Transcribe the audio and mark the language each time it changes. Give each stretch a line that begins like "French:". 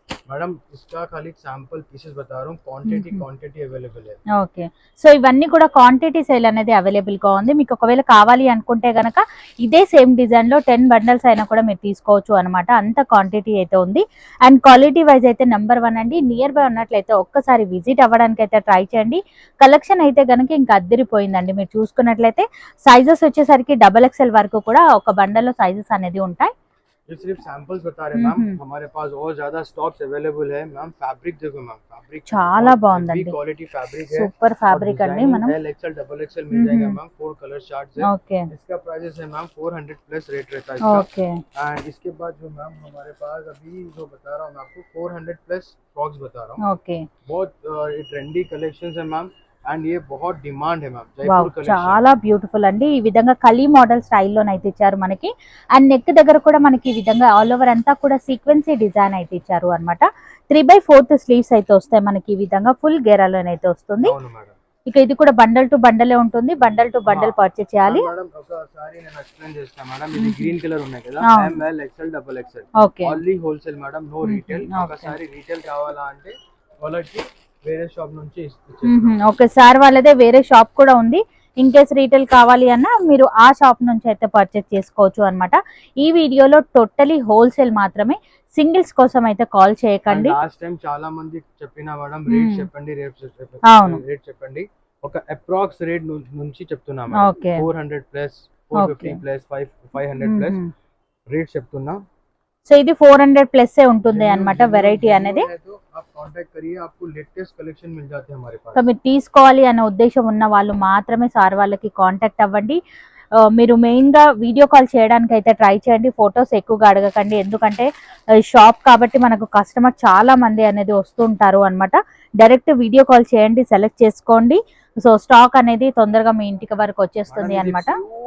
Hindi: Madam इसका खाली sample pieces बता रहा हूँ, क्वांटिटी अवेलेबल है.
Telugu: ఓకే, సో ఇవన్నీ కూడా క్వాంటిటీ సేల్ అనేది అవైలబుల్ గా ఉంది. మీకు ఒకవేళ కావాలి అనుకుంటే గనక ఇదే సేమ్ డిజైన్ లో 10 బండల్స్ అయినా కూడా మీరు తీసుకోవచ్చు అనమాట. అంత క్వాంటిటీ అయితే ఉంది. అండ్ క్వాలిటీ వైజ్ అయితే నెంబర్ 1 అండి. నియర్ బై ఉన్నట్లయితే ఒక్కసారి విజిట్ అవ్వడానికి అయితే ట్రై చేయండి. కలెక్షన్ అయితే గనక ఇంకా అద్దరిపోయిందండి. మీరు చూసుకున్నట్లయితే సైజెస్ వచ్చేసరికి XXL వరకు కూడా ఒక బండల్లో సైజెస్ అనేది ఉంటాయి.
Hindi: ये सिर्फ सैंपल्स बता रहे हैं मैम. हमारे पास और ज्यादा स्टॉक्स अवेलेबल है मैम. फैब्रिक देखो मैम, फैब्रिक
Telugu: చాలా బాగుందండి.
Hindi: क्वालिटी फैब्रिक है,
Telugu: సూపర్ ఫ్యాబ్రిక్ అండి. మనం
Hindi: XL XXL मिल जाएगा मैम. 4 कलर चार्ट है. ओके, इसका प्राइस है मैम 400 प्लस रेट रहता है इसका. ओके, एंड इसके बाद जो मैम हमारे पास अभी जो बता रहा हूँ मैं आपको 400 प्लस फ्रॉक्स बता रहा हूँ. ओके, बहुत ट्रेंडी कलेक्शंस है मैम. एंड ये बहुत डिमांड है मैम వావ్, जयपुर कलेक्शन
Telugu: చాలా బ్యూటిఫుల్ అండి. ఈ విధంగా కలీ మోడల్ స్టైల్లోనైతే ఇచ్చారు మనకి. అండ్ నెక్ దగ్గర కూడా మనకి ఈ విధంగా ఆల్ ఓవర్ అంతా కూడా సీక్వెన్సీ డిజైన్ అయితే ఇచ్చారు అనమాట. 3/4 స్లీవ్స్ అయితే వస్తాయి మనకి. ఈ విధంగా ఫుల్ గేరాలోనైతే వస్తుంది. అవును మేడం. ఇక ఇది కూడా బండల్ టు బండలే ఉంటుంది. బండల్ టు బండల్ పర్చేస్ చేయాలి. మేడం ఒకసారి నేను ఎక్స్ప్లెయిన్ చేస్తాను మేడం. ఇది గ్రీన్ కలర్ ఉన్నాయి కదా, ML XL XXL okay, only wholesale madam, no retail. ఒకసారి రీటైల్ కావాలా అంటే వాళ్ళకి వేరే షాప్ నుంచి ఒకసారి వాళ్ళదే వేరే షాప్ కూడా ఉంది. ఇన్ కేస్ రీటైల్ కావాలి అన్నా మీరు ఆ షాప్ నుంచి అయితే పర్చేస్ చేసుకోవచ్చు అన్నమాట. ఈ వీడియోలో టోటలీ హోల్సేల్ మాత్రమే. సింగిల్స్ కోసం అయితే కాల్ చేయకండి. లాస్ట్ టైం చాలా మంది చెప్పినా మేడం రేట్ చెప్పండి, రేట్ చెప్పండి. ఒక అప్రాక్స్ రేట్ నుంచి చెప్తున్నా madam. 400 plus 450 plus 500 plus rate చెప్తున్నా. సో ఇది 400 ప్లస్ ఉంటుంది అన్నమాట వెరైటీ అనేది.
Hindi: కాంటాక్ట్ करिए, आपको लेटेस्ट कलेक्शन मिल जाते हैं हमारे पास.
Telugu: సో మీరు తీసుకోవాలి అనే ఉద్దేశం ఉన్న వాళ్ళు మాత్రమే సార్ వాళ్ళకి కాంటాక్ట్ అవ్వండి. మీరు మెయిన్ గా వీడియో కాల్ చేయడానికి అయితే ట్రై చేయండి. ఫొటోస్ ఎక్కువగా అడగకండి, ఎందుకంటే షాప్ కాబట్టి మనకు కస్టమర్ చాలా మంది అనేది వస్తుంటారు అన్నమాట. డైరెక్ట్ వీడియో కాల్ చేయండి, సెలెక్ట్ చేసుకోండి. సో స్టాక్ అనేది తొందరగా మీ ఇంటికి వరకు వచ్చేస్తుంది అన్నమాట.